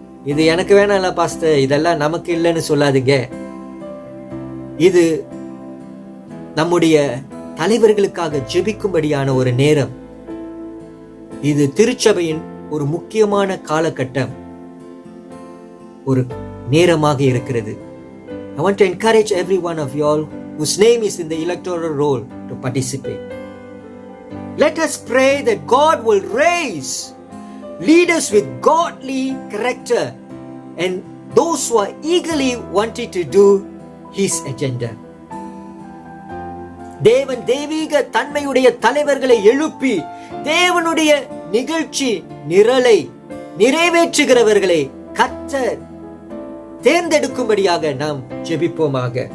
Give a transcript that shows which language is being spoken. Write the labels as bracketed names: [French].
[Tamil] இது எனக்கு வேணாம்ல பாஸ்டர், இதெல்லாம் நமக்கு இல்லைன்னு சொல்லாதீங்க. இது நம்முடைய தலைவர்களுக்காக ஜெபிக்கும்படியான ஒரு நேரம். இது திருச்சபையின் ஒரு முக்கியமான காலகட்டம், ஒரு நேரமாக இருக்கிறது. [English] I want to encourage every one of you all whose name is in the electoral roll to participate. Let us pray that God will raise leaders with godly character and those who are eagerly wanting to do His agenda. [Tamil] தேவன் தெய்வீக தன்மையுடைய தலைவர்களை எழுப்பி தேவனுடைய நிகழ்ச்சி நிரலை நிறைவேற்றுகிறவர்களை கர்த்தர் தேர்ந்தெடுக்கும்படியாக நாம் ஜெபிப்போமாக.